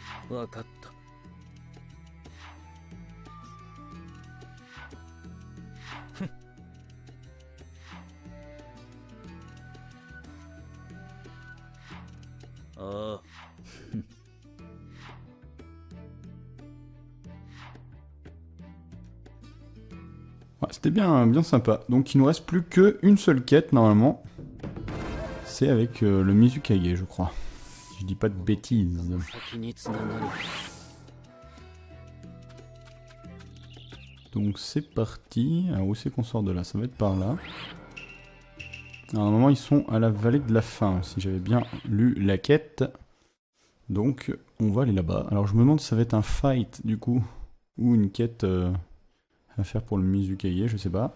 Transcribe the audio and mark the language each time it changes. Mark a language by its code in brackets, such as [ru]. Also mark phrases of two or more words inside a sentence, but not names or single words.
[ja] わかった。ああ。 [fr] Ouais, c'était bien sympa. Donc il nous reste plus qu'une seule quête normalement. C'est avec le Mizukage, je crois. Si je dis pas de bêtises. [ja] 先につながる。 [fr] Donc c'est parti. Alors où c'est qu'on sort de là? Ça va être par là. Alors normalement ils sont à la vallée de la faim, si j'avais bien lu la quête. Donc on va aller là-bas. Alors je me demande si ça va être un fight du coup. Ou une quête à faire pour le Mizukage, je sais pas.